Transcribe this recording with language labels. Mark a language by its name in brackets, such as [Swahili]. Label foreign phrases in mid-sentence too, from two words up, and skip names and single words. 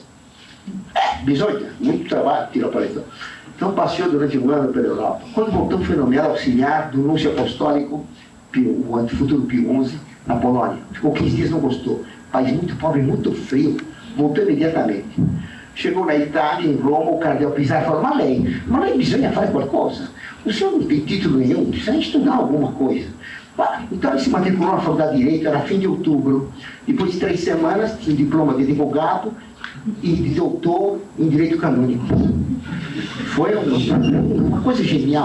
[Portuguese] Bisoita, muito trabalho, tirou para paletó. Então passeou durante um ano pela Europa. Quando voltou, foi nomeado auxiliar do núncio apostólico, o futuro Pio XI, na Polônia. Ficou 15 dias, não gostou. País muito pobre, muito frio. Voltou imediatamente. Chegou na Itália, em Roma, o cardeal Pisaro falou: [Italian] ma lei bisogna fare qualcosa. [Portuguese] O senhor não tem título nenhum, precisa estudar alguma coisa. Então ele se matriculou na faculdade de Direito, era fim de outubro. Depois de 3 semanas, tinha um diploma de advogado e de doutor em Direito Canônico. Foi uma coisa genial.